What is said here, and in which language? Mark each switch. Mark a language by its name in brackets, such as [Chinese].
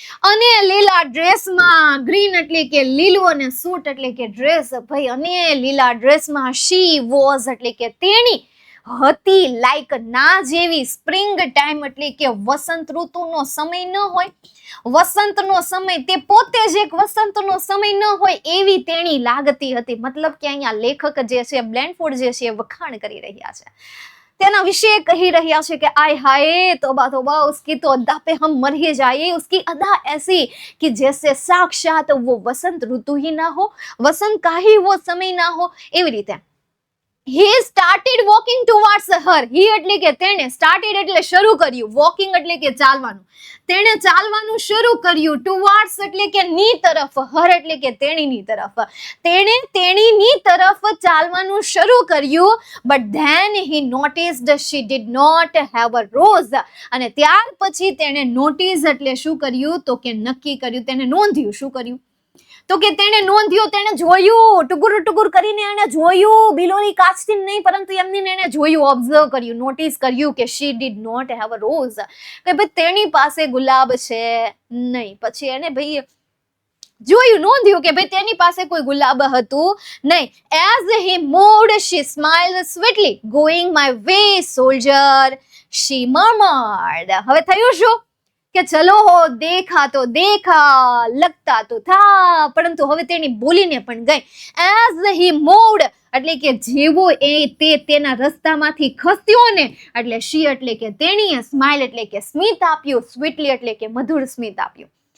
[Gujarati] અને લીલા ડ્રેસમાં, ગ્રીન એટલે કે લીલું અને સૂટ એટલે કે ડ્રેસ ભાઈ, અને લીલા ડ્રેસમાં [English] she was [Gujarati] એટલે કે તેણી હતી લાઈક ના જેવી સ્પ્રિંગ ટાઈમ એટલે કે વસંત ઋતુનો સમય ન હોય, વસંતનો સમય તે પોતે જ એક વસંતનો સમય ન હોય એવી તેણી લાગતી હતી. મતલબ કે અહીંયા લેખક જે છે બ્લેન્ડફોર્ડ જે છે વખાણ કરી રહ્યા છે, તેના વિશે કહી રહ્યા છે કે [Hindi] आय हाय तौबा तौबा उसकी तो अदा पे हम मर ही जाए, उसकी अदा ऐसी कि जैसे साक्षात वो वसंत ऋतु ही ना हो, वसंत का ही वो समय ना हो. [Gujarati] એવી રીતે [English] he started walking towards her. [Gujarati] he એટલે કે તેણે, started એટલે શરૂ કર્યું, walking એટલે કે ચાલવાનું, તેણે ચાલવાનું શરૂ કર્યું. towards એટલે કે ની તરફ, her એટલે કે તેણીની તરફ, તેણે તેણીની તરફ ચાલવાનું શરૂ કર્યું. [English] but then he noticed she did not have a rose. [Gujarati] અને ત્યાર પછી તેણે નોટિસ એટલે શું કર્યું તો કે નક્કી કર્યું, તેને નોંધ્યું. શું કર્યું તો કે તેણે નોંધ્યું, તેણે જોયું, ટુકુર ટુકુર કરીને એને જોયું, બિલોની કાચથી નહીં પરંતુ એમની એને જોયું, ઓબ્ઝર્વ કર્યું, નોટિસ કર્યું કે [English] she did not have a rose, [Gujarati] કે ભાઈ તેની પાસે ગુલાબ છે નહીં. પછી એને ભાઈ જોયું, નોંધ્યું કે ભાઈ તેની પાસે કોઈ ગુલાબ હતું નહીં. [English] as he moved she smiled sweetly, going my way soldier she murmured. [Gujarati] હવે થયું શું કે ચલો હો દેખા તો દેખા, લગતા તો થા, પરંતુ હવે તેની બોલીને પણ ગઈ. [English] as he moved [Gujarati] એટલે કે જેવો તે તેના રસ્તામાંથી ખસ્યો ને એટલે she એટલે કે તેણીએ, સ્માઇલ એટલે કે સ્મિત આપ્યું, સ્વીટલી એટલે કે મધુર સ્મિત આપ્યું.